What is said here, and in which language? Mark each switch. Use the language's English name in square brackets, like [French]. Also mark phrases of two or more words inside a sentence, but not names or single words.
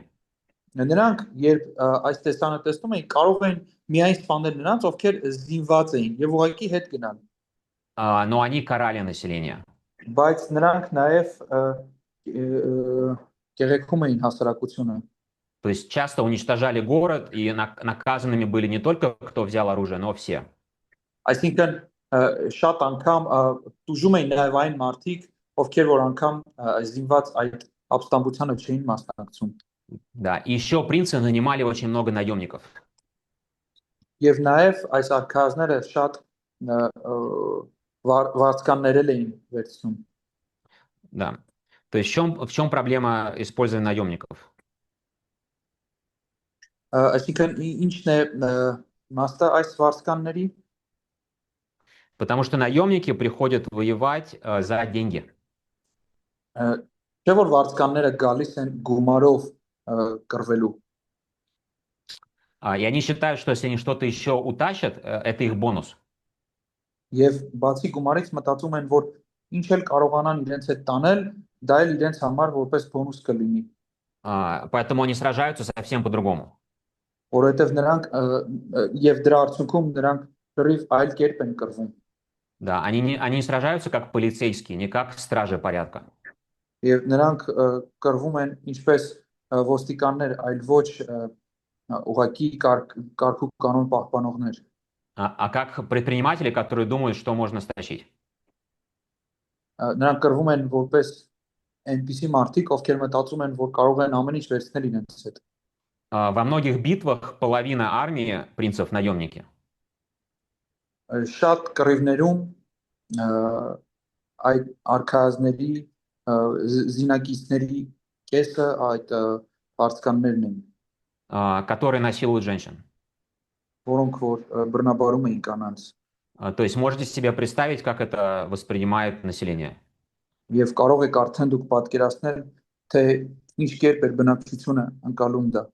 [Armenian] Նրանք երբ այս տեսանը տեսնում էին, կարող են միայն սպանել նրանց, ովքեր զինված էին եւ ուղղակի հետ գնալ։ [Russian] Но они карали население. [Armenian] Բայց նրանք նաև կեղեքում էին հասարակությունը։ [Russian] То есть часто уничтожали город, и наказанными были не только кто взял оружие, но все. [Armenian] Այսինքն շատ անգամ տուժում էին նաև այն մարդիկ, ովքեր որ անգամ զինված այդ ապստամբությանը չէին մասնակցում։ [Russian] Да, и еще принцы нанимали очень много наемников. [Armenian] Եվ նաև այս արքայազները շատ վարձկաններ էին վերցնում։ [Russian] Да. То есть в чем проблема использования наемников? [Armenian] Այսինքն ինչն է մասը այս վարձկանների, [Russian] Потому что наемники приходят воевать за деньги. [Armenian] չէ որ վարձկանները գալիս են գումարով կռվելու։ [Russian] И они считают, что если они что-то еще утащат, это их бонус. [Armenian] Եվ բացի գումարից մտածում են, որ ինչ էլ կարողանան իրենց հետ տանել, դա էլ իրենց համար որպես բոնուս կլինի, [Russian] Поэтому они сражаются совсем по-другому. [Armenian] որովհետև նրանք եւ դրա արդյունքում նրանք լրիվ այլ կերպ են կռվում։ [Russian] Да, они сражаются как полицейские, не как стражи порядка. [Armenian] Եվ նրանք կռվում են ինչպես ոստիկաններ, այլ ոչ ուղակի կարգ ու կանոն պահպանողներ, [Russian] А как предприниматели, которые думают, что можно стащить. [Armenian] նրանք կռվում են որպես այնպիսի մարդիկ, ովքեր մտածում են, որ կարող են ամեն ինչ վերցնել իրենց հետ։ [Russian] Во многих битвах половина армии принцев наемники. [Armenian] Շատ կռիվներում այդ արքայազների զինակիցների կեսը այդ վարձկաններն են, [Russian] Которые насилуют женщин. [Armenian] որոնք որ բռնաբարում էին կանանց։ [Russian] То есть можете себе представить, как это воспринимает население. [Armenian] Եվ կարող եք արդեն դուք պատկերացնել, թե ինչ կերպ էր բնակչությունը անցալում դա։